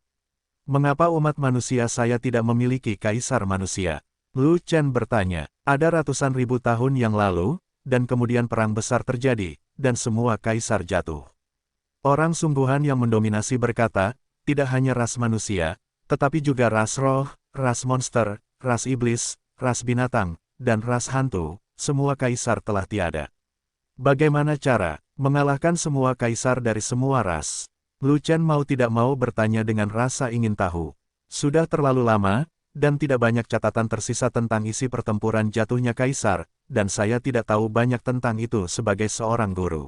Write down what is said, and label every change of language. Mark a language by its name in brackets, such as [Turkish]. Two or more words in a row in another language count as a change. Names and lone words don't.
[Indonesian] Mengapa umat manusia saya tidak memiliki kaisar manusia? Lu Chen bertanya, ada ratusan ribu tahun yang lalu, dan kemudian perang besar terjadi, dan semua kaisar jatuh. Orang sungguhan yang mendominasi berkata, tidak hanya ras manusia, tetapi juga ras roh, ras monster, ras iblis, ras binatang, dan ras hantu, semua kaisar telah tiada. Bagaimana cara mengalahkan semua kaisar dari semua ras? Lu Chen mau tidak mau bertanya dengan rasa ingin tahu. Sudah terlalu lama, dan tidak banyak catatan tersisa tentang isi pertempuran jatuhnya kaisar, dan saya tidak tahu banyak tentang itu sebagai seorang guru.